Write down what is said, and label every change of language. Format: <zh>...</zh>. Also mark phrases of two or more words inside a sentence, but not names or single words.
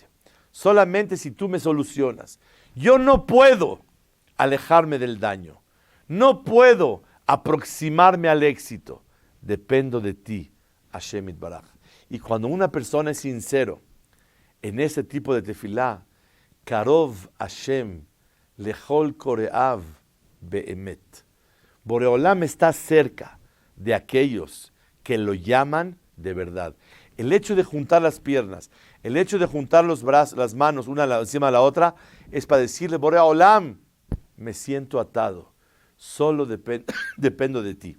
<es>Solamente si tú me solucionas. Yo no puedo alejarme del daño. No puedo aproximarme al éxito. Dependo de ti, Hashem Yitbaraj. Y cuando una persona es sincero en ese tipo de tefilá,</es> <he>קרוב השם לכל קוראיו באמת.</he> <es>Boreolam está cerca de aquellos que lo llaman de verdad. El hecho de juntar las piernas, el hecho de juntar los brazos, las manos una encima de la otra, es para decirle, Boreolam, me siento atado, solo dependo de ti.</es>